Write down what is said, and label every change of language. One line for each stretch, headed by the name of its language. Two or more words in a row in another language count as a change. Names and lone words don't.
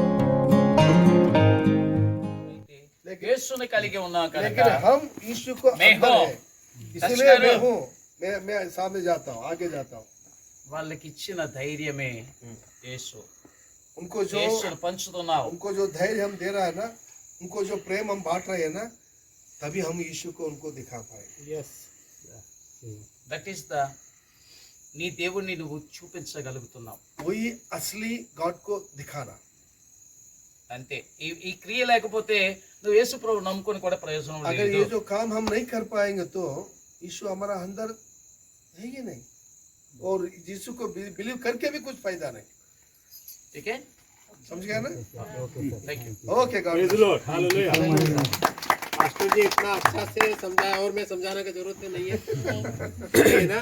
Telugu: యేసుని కలిగి ఉన్నాం
Hindi: लेकिन
Telugu: కనుక
Hindi: हम यीशु को मैं अंदर हूँ। है, इसलिए मैं हूँ, मैं सामने जाता हूँ, आगे जाता हूँ।
Telugu: వాళ్ళకి ఇచ్చిన ధైర్యమే యేసు.
Hindi: उनको
Telugu: యేసును పంచుతున్నావు.
Hindi: जो धैर्य हम दे रहा है ना, उनको जो प्रेम हम बांट रहे हैं ना, तभी हम यीशु को उनको दिखा पाएंगे।
English: that is the
Telugu: నీ దేవుణ్ణి నువ్వు చూపించగలుగుతున్నావు.
Hindi: वही असली गॉड को दिखाना।
Telugu: అంతే. ఈ క్రియ లేకపోతే నువ్వు యేసు ప్రభు నమ్ముకొని కూడా ప్రయోజనం
Hindi: अगर
Telugu: లేదు.
Hindi: ये जो काम हम नहीं कर पाएंगे तो यीशु हमारा अंदर है ही नहीं, और यीशु को बिलीव करके भी कुछ फायदा नहीं। ठीक है, समझ गया ना?
English: thank you. okay God.
Hindi: मास्टर जी इतना अच्छा से समझाया और मैं समझाने की जरूरत नहीं है, है ना?